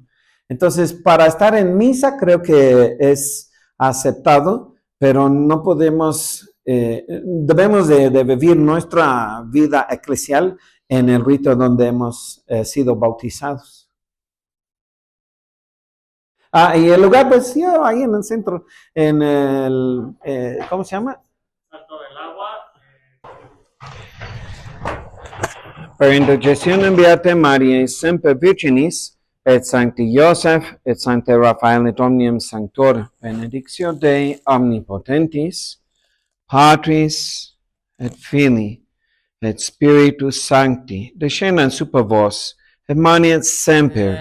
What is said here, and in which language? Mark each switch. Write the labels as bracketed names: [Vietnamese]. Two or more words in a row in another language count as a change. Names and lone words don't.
[Spanish] Entonces, para estar en misa creo que es aceptado, pero no podemos, debemos de vivir nuestra vida eclesial en el rito donde hemos sido bautizados. Y el lugar, pues yo ahí en el centro, en el, ¿cómo se llama? Salto del agua. [Latin] Per intercessionem Beatae Mariae semper Virginis, et Sancti Joseph, et Sancte Raphael et omnium sanctor, benedictio Dei omnipotentis, Patris et Filii, et Spiritus Sancti, descendat super vos, et manet semper.